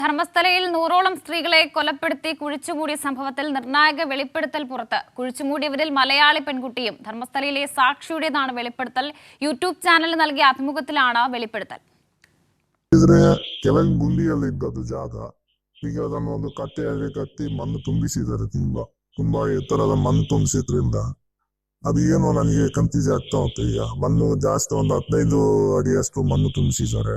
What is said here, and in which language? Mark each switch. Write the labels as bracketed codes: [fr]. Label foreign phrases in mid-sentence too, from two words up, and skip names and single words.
[ml] ധർമ്മസ്ഥലയിൽ 100ഓളം സ്ത്രീകളെ കൊലപ്പെടുത്തി കുഴിച്ചുമൂടിയ സംഭവത്തിൽ നിർണായക വെളിപ്പെടുത്തൽ പുറത്ത്. കുഴിച്ചുമൂടിയവരിൽ മലയാളി പെൺകുട്ടിയും. ധർമ്മസ്ഥലയിലെ സാക്ഷിയുടേതാണ് വെളിപ്പെടുത്തൽ. യൂട്യൂബ് ചാനലിന് നൽകിയ അഭിമുഖത്തിലാണ് വെളിപ്പെടുത്തൽ. [kn] ಕೆಲವು ಗುಂಡಿಯಲ್ಲಿ ಇದ್ದದ್ದು ಜಾಗ. ಈಗ ಅದನ್ನು ಒಂದು ಕಟ್ಟೆಯಾಗಿ ಕಟ್ಟಿ ಮಣ್ಣು ತುಂಬಿಸಿದ್ದಾರೆ. ತುಂಬಾ ಎತ್ತರದ ಮಣ್ಣು ತುಂಬಿಸಿದ್ರಿಂದ ಅದು ಏನು ನನಗೆ ಕನ್ಫ್ಯೂಸ್ ಆಗ್ತಾ ಉಂಟು. ಈಗ ಮಣ್ಣು ಜಾಸ್ತಿ ಒಂದು 15 ಅಡಿಯಷ್ಟು ಮಣ್ಣು ತುಂಬಿಸಿದ್ದಾರೆ.